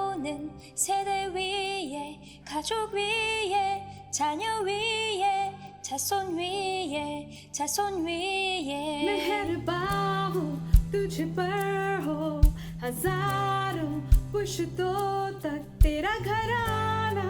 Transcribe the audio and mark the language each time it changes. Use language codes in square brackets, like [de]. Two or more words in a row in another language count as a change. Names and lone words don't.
[ko] 모든 세대 위에 가족 위에 자녀 위에 자손 위에 자손 위에 [hi] मेहरबान तुझ पर हो हजारों पुश्तों तक तेरा घराना